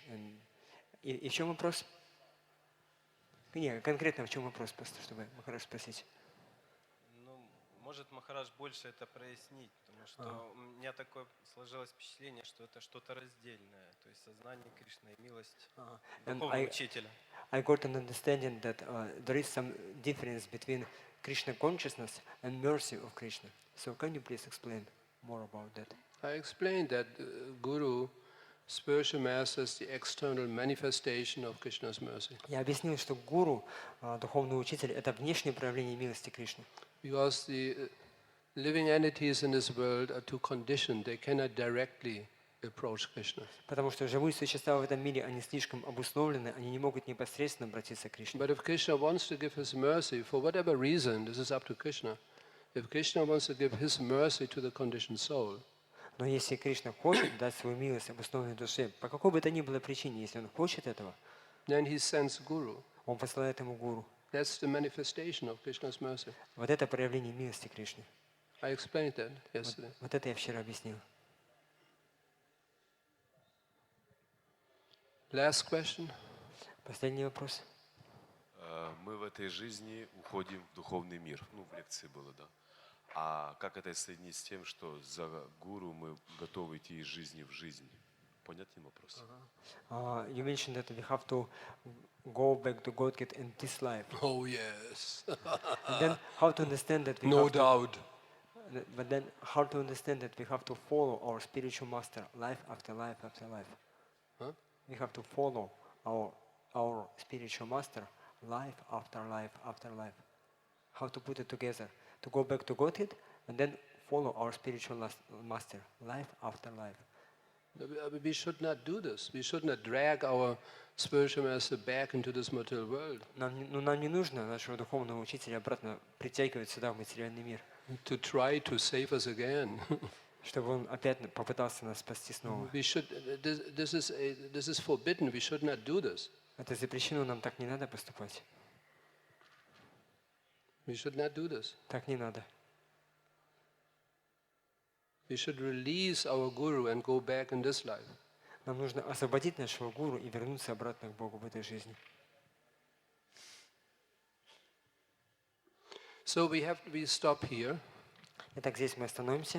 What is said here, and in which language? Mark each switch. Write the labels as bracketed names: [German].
[Russian] And и в чем вопрос? Не, конкретно в чем вопрос, просто чтобы Махарадж спросить. Ну, может Махарадж больше это прояснить, потому что у меня такое сложилось впечатление, что это что-то раздельное, то есть сознание Кришны и милость духовного учителя. [English] I got an understanding that there is some difference between Krishna consciousness and mercy of Krishna. So can you please explain more about that? I explained that Guru, spiritual master, is the external manifestation of Krishna's mercy. [Russian] Я объяснил, что гуру, духовный учитель, это внешнее проявление милости Кришны. [English] Because the living entities in this world are too conditioned, they cannot directly approach Krishna. [Russian] Потому что живые существа в этом мире, они слишком обусловлены, они не могут непосредственно обратиться к Кришне. [English] But if Krishna wants to give his mercy, for whatever reason, this is up to Krishna. If Krishna wants to give his mercy to the conditioned soul, [Russian] Но если Кришна хочет дать свою милость обусловленной душе, по какой бы то ни было причине, если он хочет этого, [English] then he sends Guru. [Russian] он посылает ему гуру. [English] That's the manifestation of Krishna's mercy. [Russian] Вот это проявление милости Кришны. [English] I explained that yesterday. [Russian] Вот это я вчера объяснил. [English] Last question. [Russian] Последний вопрос. Мы в этой жизни уходим в духовный мир. Ну, в лекции было, да. А как это соединить с тем, что за гуру мы готовы идти из жизни в жизнь? Понятен вопрос? [English] You mentioned that we have to go back to Godhead in this life. Oh yes. And then how to understand that we No have doubt. But then how to understand that we have to follow our spiritual master life after life after life? Huh? We have to follow our spiritual master life after life after life. How to put it together? To go back to Godhead and then follow our spiritual master life after life. We should not do this. We should not drag our spiritual master back into this material world. [Russian] Нам не нужно нашего духовного учителя обратно притягивать сюда, в материальный мир, [English] To try to save us again. [Russian] чтобы он опять попытался нас спасти снова. [English] We should. This is forbidden. We should not do this. [Russian] Это запрещено, нам так не надо поступать. [English] We should not do this. [Russian] Так не надо. [English] We should release our guru and go back in this life. [Russian] Нам нужно освободить нашего гуру и вернуться обратно к Богу в этой жизни. [English] So we stop here. [Russian] Итак, здесь мы остановимся.